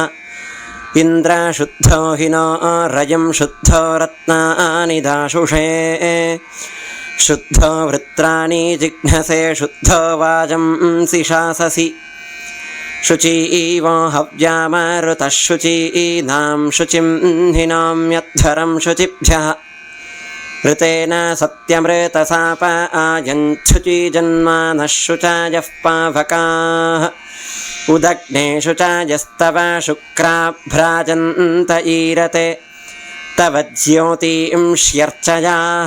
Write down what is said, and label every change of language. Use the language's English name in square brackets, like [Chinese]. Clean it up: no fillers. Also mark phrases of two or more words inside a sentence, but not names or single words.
[Sanskrit] ఇంద్రశుద్ధో హినో రయం శుద్ధో రత్నాని దాశుషే శుద్ధో వృత్రాణి జిఘ్నసే శుద్ధో వాజంసి శాససి. శుచీవో హవ్యామరుతః శుచీనాం శుచిం హినామ్యధ్వరం శుచిభ్యః. ऋतेन सत्यमृतसाप आयञ्छुचिजन्मानः शुचायः पावकाः. उदग्ने शुचायस्तव शुक्राभ्राजन्त ईरते तव ज्योतिंष्यर्चयाः.